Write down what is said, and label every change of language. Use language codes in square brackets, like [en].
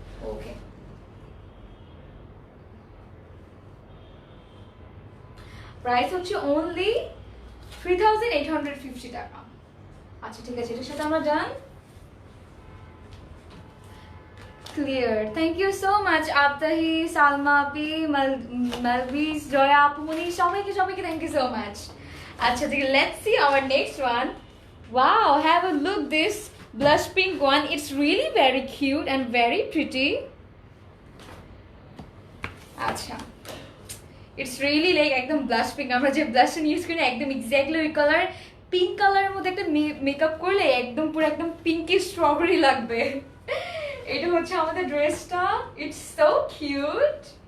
[bn] ওকে, price হচ্ছে only 3850 টাকা। আচ্ছা, ঠিক আছে, এটার সাথে আমরা ডান। Clear, [en] thank you so much [bn] আফতাহি, Salma আপি, মালবিস, জয়া আপুমনি, সবাইকে সবাইকে থ্যাংক ইউ সো মাচ। আচ্ছা, ঠিক আছে, [en] Let's see our next one. Wow, have a look this blush pink one. It's really very cute and very pretty. আচ্ছা, it's really like একদম blush pink. [bn] আমরা যে ব্লাশটা use করি একদম এক্স্যাক্টলি ওই কালার, পিঙ্ক কালারের মধ্যে একটা মেকআপ করলে একদম পুরো একদম পিঙ্কি স্ট্রবেরি লাগবে। এটা হচ্ছে আমাদের ড্রেসটা, [en] It's so cute.